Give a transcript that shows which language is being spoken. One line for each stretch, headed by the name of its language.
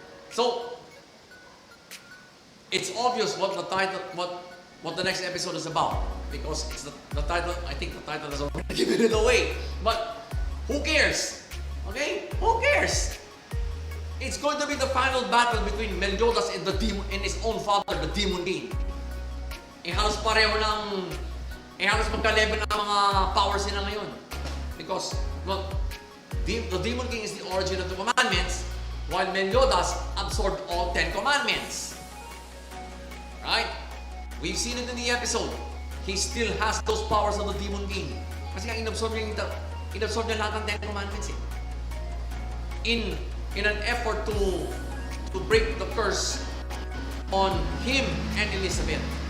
English: So, it's obvious what the title, what the next episode is about. Because it's the title, I think the title has already given it away. But, who cares? Okay? Who cares? It's going to be the final battle between Meliodas and the demon and his own father, the Demon King.
Filipino: Halos pareho ng halos magka-level ng mga powers nila ngayon.
English: Because, well, the Demon King is the origin of the commandments, while Meliodas absorbed all 10 commandments. Right? We've seen it in the episode. He still has those powers of the Demon King.
Filipino: Kasi nga inabsorb niya lahat ng 10 commandments eh.
English: In an effort to break the curse on him and Elizabeth.